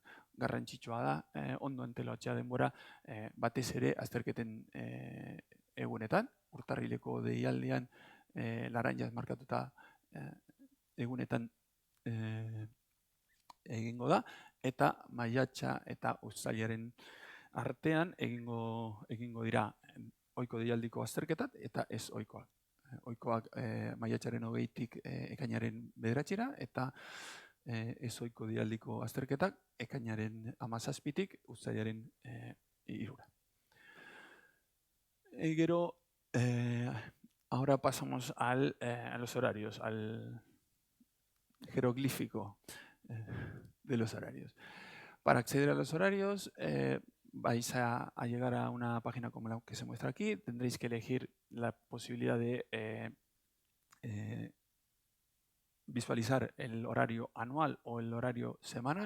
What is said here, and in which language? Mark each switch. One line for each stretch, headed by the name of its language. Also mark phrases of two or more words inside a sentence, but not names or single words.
Basque: Garrantzitsua da, ondo antolatzea denbora batez ere azterketen egunetan, urtarrileko deialdean laranjaz markatuta egunetan egingo da, eta maiatza eta uztailaren artean egingo dira ohiko deialdiko azterketak eta ez ohikoak. Ohikoak maiatzaren 20tik ekainaren 9 eta ez ohiko deialdiko azterketak ekainaren 17tik uztailaren 3. Gero,
Spanish: ahora pasamos a los horarios, al jeroglífico de los horarios. Para acceder a los horarios, vais a llegar a una página como la que se muestra aquí. Tendréis que elegir la posibilidad de visualizar el horario anual o el horario semanal.